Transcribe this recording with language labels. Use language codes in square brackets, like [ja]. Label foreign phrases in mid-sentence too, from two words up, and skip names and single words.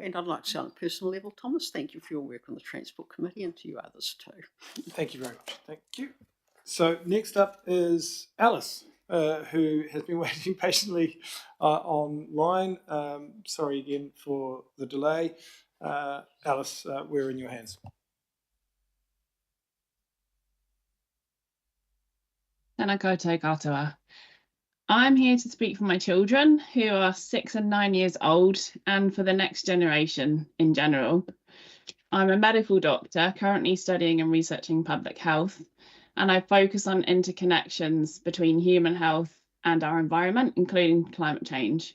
[en] And I'd like to say on a personal level, Thomas, thank you for your work on the Transport Committee and to you others too. Thank you very much. Thank you. So next up is Alice, who has been waiting patiently online. Sorry again for the delay. Alice, we're in your hands. [mi] Tēnā koutou katoa. [en] I'm here to speak for my children who are 6 and 9 years old and for the next generation in general. I'm a medical doctor currently studying and researching public health, and I focus on interconnections between human health and our environment, including climate change.